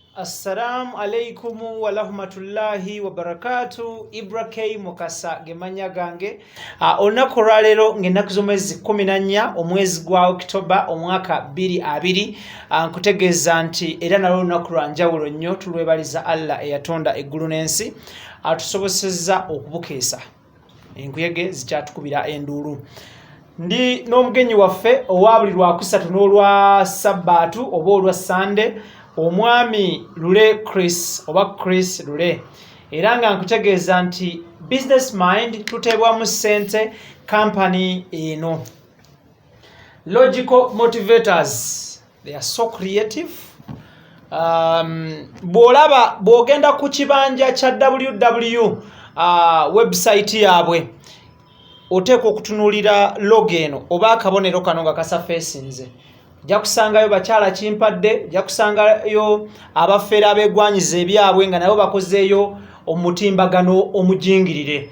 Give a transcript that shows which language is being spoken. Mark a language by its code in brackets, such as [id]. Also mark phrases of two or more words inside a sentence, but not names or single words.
[ar] السلام عليكم ورحمة الله وبركاته. [lg] IBRAH mukasa gemanya gange. Olunaku lwaleero ng'ennaku z'omwezi 14 omwezi gwa Oktoba omwaka 2020. Nkutegeeza nti era nalwo olunaku lwa njawulo nnyo, tulwebaliza Allah eyatonda eggulu n'ensi atusobosezza okubukeesa enkuyege zikyatukubira enduulu. Ndi n'omugenyi waffe owa buli lwakusatu n'olwa Sabbaatu oba olwa Sunday, omwami Lule chrislule, era nga nkutegeeza nti [en] business mind [lg] tuteebwamu ssente company eno. [en] Logical motivators, they are so creative. [lg] Bw'ogenda ku kibanja kya [en] www website [lg] yaabwe oteekwa okutunuulira logo eno oba akabonero kano nga kasafeesinze. Ojja kusangayo bakyala kimpadde, ojja kusangayo abafeera abeegwanyiza ebyabwe nga nabo bakozeeyo omutimbagano omujingirire.